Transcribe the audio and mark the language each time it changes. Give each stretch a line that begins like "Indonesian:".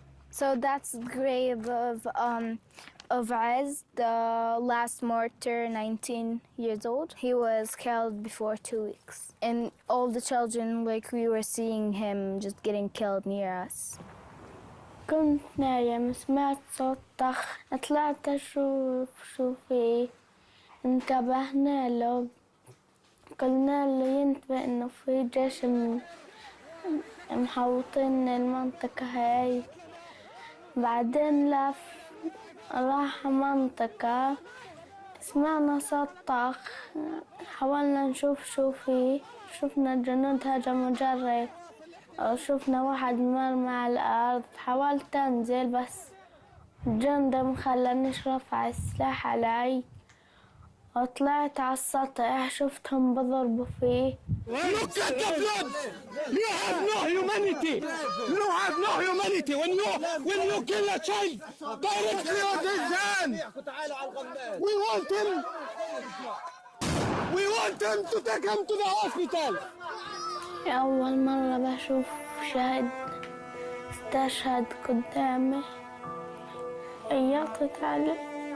English: So that's the grave of Az, the last martyr, 19 years old. He was killed before 2 weeks. And all the children, like we were seeing him just getting killed near us.
Arabic: كنت نايم سمعت صوت طخ طلعت أشوف شو في انتبهنا له قلنا له ينتبه إنه في جيش محوطين المنطقة هاي بعدين لف راح منطقة سمعنا صوت طخ حاولنا نشوف شو فيه شفنا الجنود هجموا جري شفنا واحد مرمى على الأرض حاولت أنزل بس الجندي ما خلانيش رفع السلاح علي وطلعت على السطح شفتهم بضربوا فيه.
English: Look at the blood! You have no humanity! You have no humanity when you kill a child directly on his hand! We want him to take him to the hospital!
Arabic: أول مرة بشوف شهد استشهد قدامي عيطت عليه.